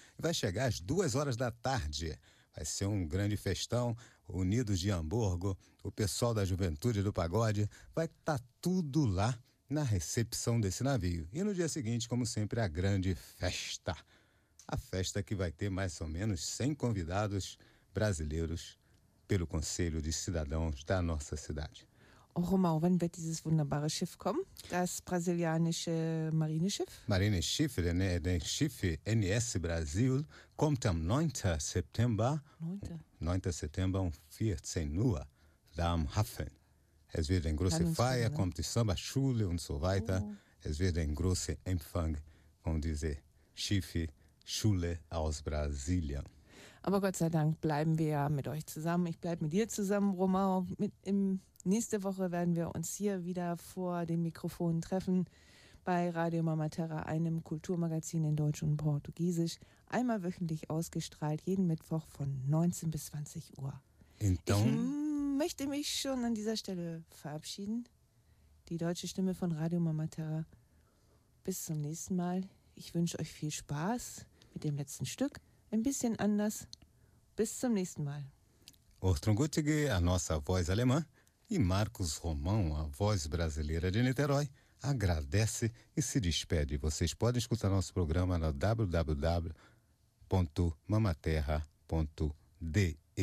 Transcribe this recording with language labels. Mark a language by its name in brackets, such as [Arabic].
[Portuguese] Vai chegar às 14h. Vai ser um grande festão, Unidos de Hamburgo, o pessoal da Juventude do Pagode, vai estar tudo lá na recepção desse navio. E no dia seguinte, como sempre, a grande festa. A festa que vai ter mais ou menos 100 convidados brasileiros pelo Conselho de Cidadãos da nossa cidade. [German] Romão, wann wird dieses wunderbare Schiff kommen? Das brasilianische Marineschiff? Marineschiff, den Schiff NS Brasil, kommt am 9. September. 9. September um 14 Uhr, da am Hafen. Es wird eine große Feier, kommt die Samba-Schule und so weiter. Oh. Es wird ein großer Empfang von dieser Schiff-Schule aus Brasilien. Aber Gott sei Dank bleiben wir ja mit euch zusammen. Ich bleibe mit dir zusammen, Romão. Nächste Woche werden wir uns hier wieder vor dem Mikrofon treffen bei Radio Mama Terra, einem Kulturmagazin in Deutsch und Portugiesisch. Einmal wöchentlich ausgestrahlt, jeden Mittwoch von 19 bis 20 Uhr. [Portuguese] Então, [German] ich möchte mich schon an dieser Stelle verabschieden. Die deutsche Stimme von Radio Mama Terra. Bis zum nächsten Mal. Ich wünsche euch viel Spaß mit dem letzten Stück. Ein bisschen anders. Bis zum nächsten Mal. [Portuguese] Ortrun Guttige, a nossa voz alemã, e Marcos Romão, a voz brasileira de Niterói, agradece e se despede. Vocês podem escutar nosso programa no www.mamaterra.de.